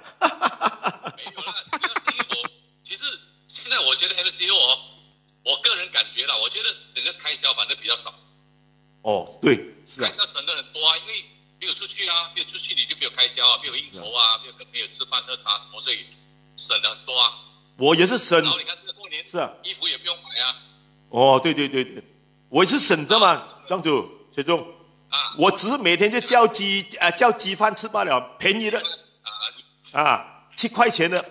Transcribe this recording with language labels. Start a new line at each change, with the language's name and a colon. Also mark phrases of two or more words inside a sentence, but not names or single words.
Chinese: 沒有啦，其實現在我覺得 MCO 我個人感覺啦，我覺得整個開銷反正比較少。哦，對，是啊。開銷省的人多啊，因為沒有出去啊，沒有出去你就沒有開銷啊，沒有應酬啊，沒有吃飯喝茶什麼，所以省得很多啊。我也是省。然後你看這個過年，是啊，衣服也不用買啊。哦，對，我也是省着嘛，莊主學忠。我只是每天就叫雞飯吃罷了，便宜的，7塊錢的。